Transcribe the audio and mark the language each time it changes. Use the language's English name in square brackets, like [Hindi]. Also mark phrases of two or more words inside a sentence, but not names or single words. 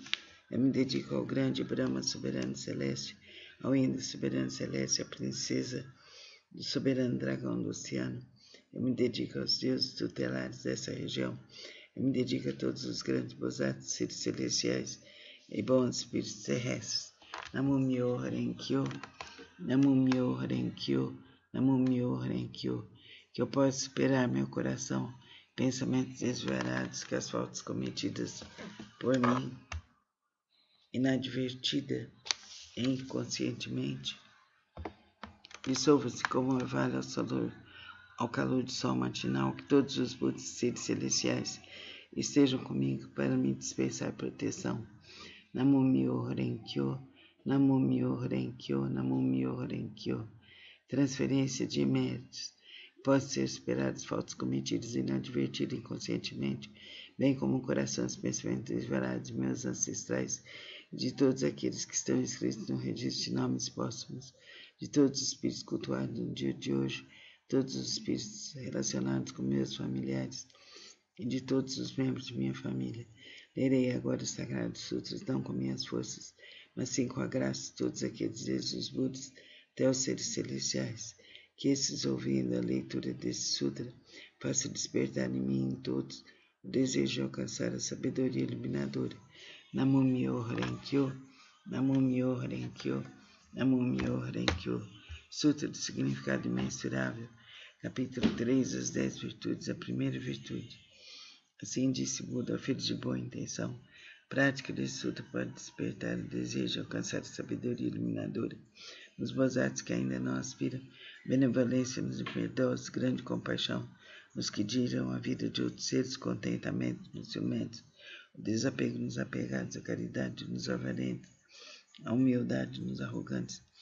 [Portuguese] Eu me dedico ao grande Brahma, soberano celeste, ao Indra, soberano celeste, à princesa do soberano dragão do oceano. Eu me dedico aos deuses tutelares dessa região. Eu me dedico a todos os grandes Bosatsus, seres celestiais e bons espíritos terrestres. [Japanese] 南無妙法蓮華経、南無妙法蓮華経、南無妙法蓮華経. [Portuguese] Que eu possa superar meu coração, pensamentos desvarados, que as faltas cometidas por mim, inadvertida e inconscientemente, dissolva-se como orvalho ao calor do sol matinal, que todos os Budas seres celestiais estejam comigo para me dispensar proteção. [Japanese] 南無妙法蓮華経、南無妙法蓮華経、南無妙法蓮華経. [Portuguese] Transferência de méritos. Possam ser superados faltas cometidas inadvertidas inconscientemente, bem como o coração dos pensamentos desvarados de meus ancestrais e de todos aqueles que estão inscritos no registro de nomes póstumos, de todos os espíritos cultuados no dia de hoje, todos os espíritos relacionados com meus familiares e de todos os membros de minha família. Lerei agora os sagrados sutras, não com minhas forças, mas sim com a graça de todos aqueles desde os Budas até os seres celestiais, que esses, ouvindo a leitura desse sutra, façam despertar em mim e em todos o desejo de alcançar a sabedoria iluminadora. [Japanese] 南無妙法蓮華経、南無妙法蓮華経、南無妙法蓮華経. [Portuguese] Sutra do significado imensurável. Capítulo 3, as 10 virtudes, a primeira virtude. Assim disse Buda, filho de boa intenção. A prática desse sutra pode despertar o desejo de alcançar a sabedoria iluminadora. Nos Bosatsus que ainda não aspiram, benevolência nos imperdosos, grande compaixão, nos que giram a vida de outros seres, contentamento nos ciumentos, o desapego nos apegados, a caridade nos avarentos, a humildade nos arrogantes,